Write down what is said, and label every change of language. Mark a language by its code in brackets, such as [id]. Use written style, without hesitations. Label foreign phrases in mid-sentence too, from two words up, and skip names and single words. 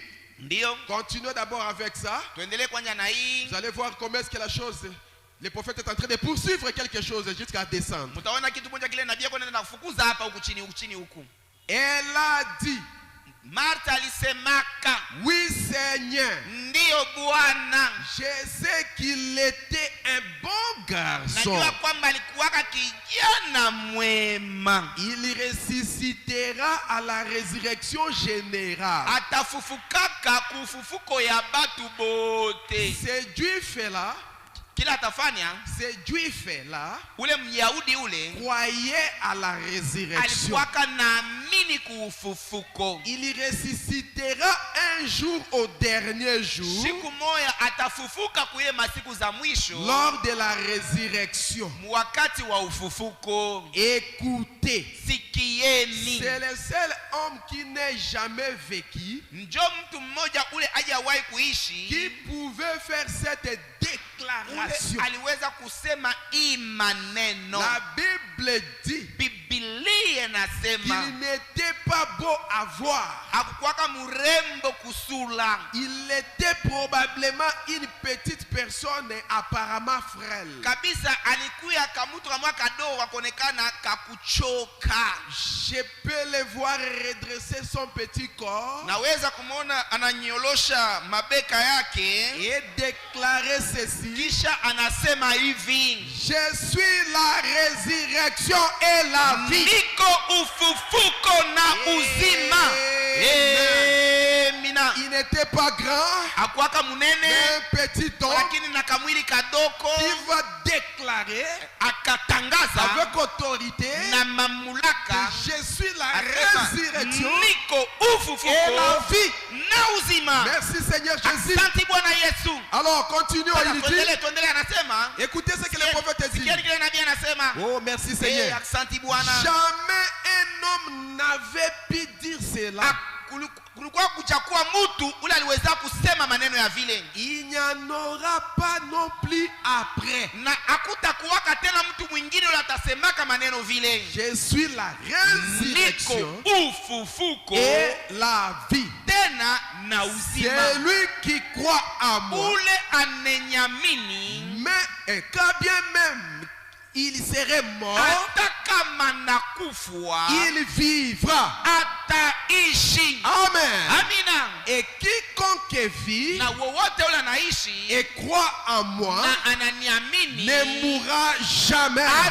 [fr] Continuons d'abord avec ça. Vous allez voir comment est-ce que la chose, le prophète est en train de poursuivre quelque chose jusqu'à descendre. Elle a dit, [sw] Martha alisemaka, [fr] oui Seigneur, [sw] ndio Bwana. [fr] Je sais qu'il était un bon garçon. [sw] Najua kwamba alikuwaka kijana mwema. [fr] Il ressuscitera à la résurrection générale. [sw] Atafufukaka kufufuko ya batu bote. [fr] Ce Juif là, [sw] kila atafanya, [fr] ce juif là [sw] ule Myahudi ule [fr] croyait à la résurrection. [sw] alikuwa naamini kuufufuko. [fr] Il ressuscitera un jour au dernier jour. [sw] Siku moja atafufuka kuye masiku za mwisho. [fr] Lors de la résurrection. [sw] Wakati wa ufufuko. [fr] Écoutez. [sw] Sikieni. [fr] C'est le seul homme qui n'ait jamais vécu. [sw] Njo mtu mmoja ule hajawahi kuishi. [fr] Qui pouvait faire cette déclaration. [sw] Aliweza kusema hii maneno. [fr] La Bible dit. [sw] Biblia nasema. [fr] Il n'était pas beau à voir. [sw] Hakuwa mrembo kusula. [fr] Il était probablement une petite personne apparemment frêle. [sw] Kabisa alikuwa kamutu kama kadogo akonekana kakuchoka. [fr] Je peux le voir redresser son petit corps. [sw] Naweza kumuona ananyolosha mabeka yake [fr] et déclarer ceci. [sw] Kisha anasema hivi. [fr] Je suis la résurrection et la vie. [sw] Niko ufufuko na uzima. Mina. [fr] Il n'était pas grand. [sw] Hakuwa munene. [fr] Un petit homme. [sw] Lakini na kamwili kadoko. [fr] Qui va déclarer. [sw] Akatangaza. [fr] Avec autorité. [sw] Na mamulaka. [fr] Je suis la résurrection. [sw] Niko ufufuko. [fr] Et la vie. [sw] Na uzima. [fr] Merci Seigneur Jésus. [sw] Asante Bwana Yesu. [fr] Alors continuons. Il dit. Écoutez ce que le prophète dit. Oh merci Seigneur. Jamais un homme n'avait pu dire cela. [sw] Kulikuwa kuchakuwa mtu ule aliweza kusema maneno ya vile. [fr] Il n'y en aura pas non plus après. [sw] Na hakutakuwa tena mtu mwingine ule atasemaka maneno vile. [fr] Je suis la résurrection. [sw] Niko ufufuko [fr] et la vie. [sw] Tena na uzima. [fr] C'est lui qui croit en moi. [sw] Ule anenyamini. [fr] Mais quand bien même il serait mort, il vivra. Amen. [sw] Amina. [fr] Et quiconque vit et croit en moi ne mourra jamais.